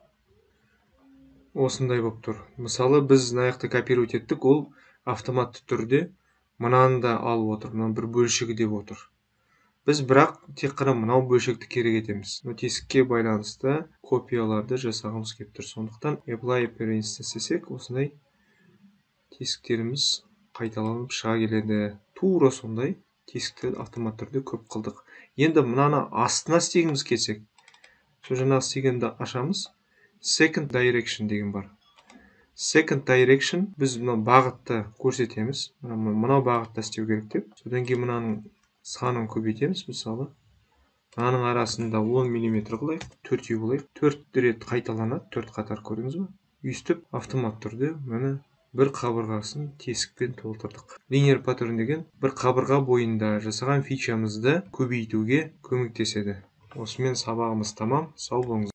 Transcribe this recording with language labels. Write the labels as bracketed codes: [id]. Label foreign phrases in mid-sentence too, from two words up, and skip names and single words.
[kk] Осындай болып тұр. Мысалы, біз мынаяқты копировать еттік, ол автоматты түрде мынаны да алып отыр. Мына бір бөлшегі деп отыр. Біз бірақ тек қана мынау бөлшекті керек етеміз. Тесікке байланысты копияларды жасағымыз келіп тұр. Сондықтан [en] apply appearance [kk] істесек, осындай тесіктеріміз қайталанып шыға келеді. Тура сондай тесіктерді автоматты түрде көп қылдық. Енді мынаны астына істегіміз келсек, сол жаңағы істегенді ашамыз. [en] Second direction [kk] деген бар. [en] Second direction [kk] біз мына бағытты көрсетеміз. Мынау бағытта істеу керек деп. Содан кейін мынаның санын көбейтеміз. Мысалы, мынаның арасында 10 мм қылайық, 4 болайық. 4 рет қайталанады, 4 қатар көрдіңіз бе? Өйстіп автомат түрде міне бір қабырғасын тесікпен толтырдық. [en] Linear pattern [kk] деген бір қабырға бойында жасаған фичамызды көбейтуге көмектеседі. Осымен сабағымыз тамам. Сау болыңыз.